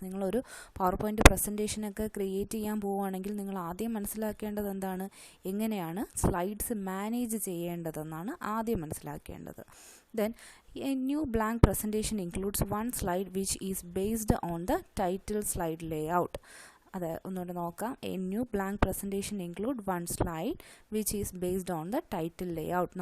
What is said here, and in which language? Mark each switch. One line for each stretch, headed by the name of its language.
Malayalam: നിങ്ങളൊരു power point പ്രസൻറ്റേഷനൊക്കെ create ചെയ്യാൻ പോവുകയാണെങ്കിൽ നിങ്ങൾ ആദ്യം മനസ്സിലാക്കേണ്ടത് എന്താണ്, എങ്ങനെയാണ് സ്ലൈഡ്സ് മാനേജ് ചെയ്യേണ്ടതെന്നാണ് ആദ്യം മനസ്സിലാക്കേണ്ടത്.
English: Then a new blank presentation includes one slide which is based on the title slide layout.
Malayalam: അത് ഒന്നുകൂടെ നോക്കാം.
English: A new blank presentation include one slide which is based on the title layout.